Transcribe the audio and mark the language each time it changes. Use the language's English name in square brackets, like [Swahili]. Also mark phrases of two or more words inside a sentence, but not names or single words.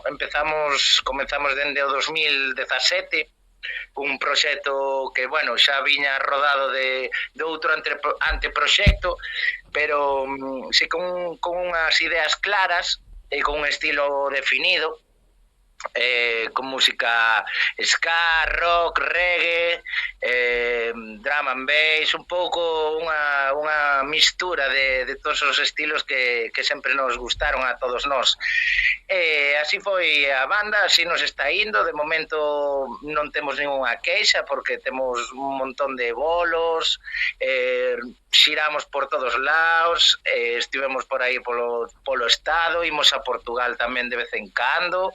[Galician] Comezamos dende o 2017, un proxecto que, bueno, xa viña rodado de outro anteproxecto, pero sí con unhas ideas claras e con un estilo definido, con música ska, rock, reggae, [English] drum and bass, [Galician] un pouco unha mistura de todos os estilos que sempre nos gustaron a todos nós. Así foi a banda, así nos está indo. De momento non temos ninguna queixa porque temos un montón de bolos, xiramos por todos lados, estivemos por aí polo estado, imos a Portugal tamén de vez en cando.